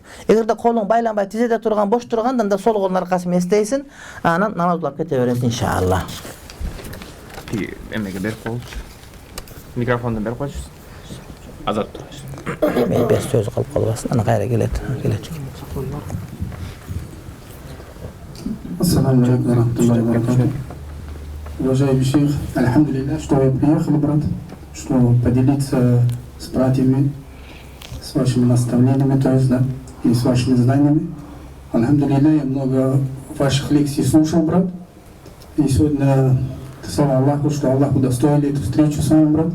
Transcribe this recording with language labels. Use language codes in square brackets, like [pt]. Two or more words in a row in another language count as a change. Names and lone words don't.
[ky] Эгерде колуң байланбай тизеде турган бош турганда анда сол колдун аркасы менен эстейсиң, анан намаз улап кете берет иншалла. Эмеге берип коюш. Микрофонду берип коюш. Азат. Мен бес сөз калып калбасын, анан кайра келет. [ar] السلام عليكم ورحمة الله وبركاته. [ru] Уважаемый шейх, альхамдулилля, что вы приехали, брат, что поделиться с братьями, с вашими наставлениями, то есть, да, и с вашими знаниями. Альхамдулилля, я много ваших лекций слушал, брат, и сегодня, слава Аллаху, что Аллах удостоили эту встречу с вами, брат.